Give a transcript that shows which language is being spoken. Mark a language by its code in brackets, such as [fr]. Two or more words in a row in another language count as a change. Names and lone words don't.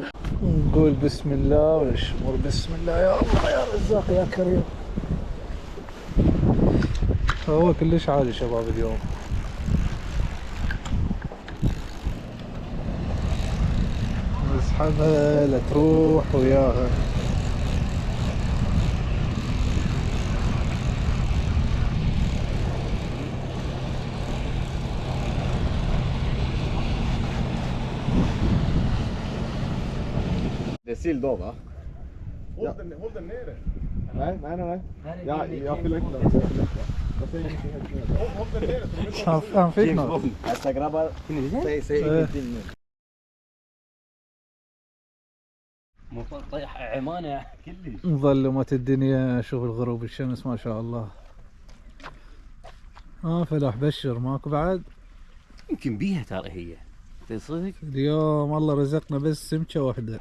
[ar] نقول بسم الله ونشمر بسم الله. يا الله يا رزاق يا كريم. هو كلش عالي شباب اليوم. نسحبها لا تروح وياها. [sv] Det är sill då va? Håll den nere. Nej. Jag fyller inte den. Håll den nere så de inte... Han fick något. Alltså grabbar, säg ingenting nu. [ar] مو طيح عمانه كلش. مظلمت الدنيا. شوف الغروب الشمس ما شاء الله. فلاح بشر ماكو بعد. يمكن بيها ترى هي تصدق. اليوم الله رزقنا بس سمكة واحدة